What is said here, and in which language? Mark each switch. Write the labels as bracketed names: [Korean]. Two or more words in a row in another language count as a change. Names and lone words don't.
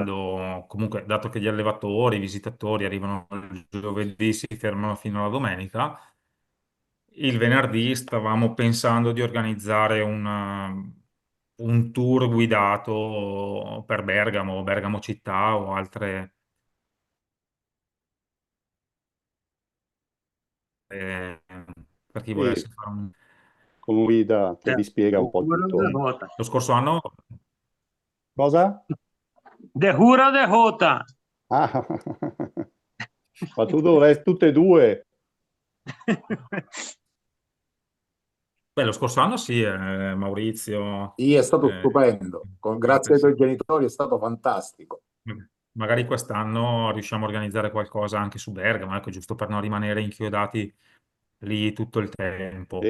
[Italian] pensando, comunque, dato che gli allevatori, i visitatori arrivano il giovedì, si fermano fino alla domenica, il venerdì stavamo pensando di organizzare un tour guidato per Bergamo, Bergamo città o altre, eh, per chi Sì, volesse fare un... con una guida che vi spiega un po' tutto. Lo scorso anno, Cosa? De Hura de Hota. Ah, ma tu dovresti tutte e due. beh, lo scorso anno sì, Maurizio, Sì, è stato eh, stupendo. Grazie ai tuoi genitori è stato fantastico. magari quest'anno riusciamo a organizzare qualcosa anche su Bergamo, ecco, giusto per non rimanere inchiodati lì tutto il tempo.